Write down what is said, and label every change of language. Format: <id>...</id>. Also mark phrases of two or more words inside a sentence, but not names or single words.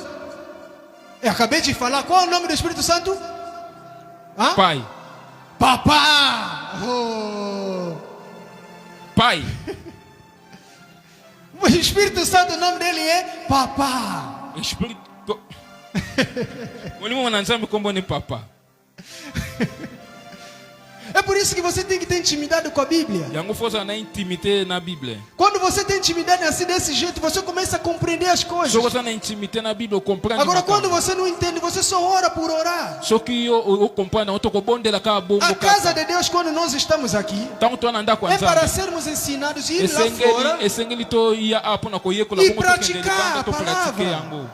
<pt>Eu acabei de falar. Qual é o nome do Espírito Santo? Pai. Papá. Pai. O Espírito Santo, o nome dele é Papá. Espírito.</pt> <ln>Molimo na Nzambe kombo ni Papa.</ln> <pt>É por isso que você tem que ter intimidade com a Bíblia. Quando você tem intimidade assim desse jeito, você começa a compreender as coisas. Agora, quando você não entende, você só ora por orar. A casa de Deus, quando nós estamos aqui, é para sermos ensinados e ir lá fora e praticar a palavra.</pt>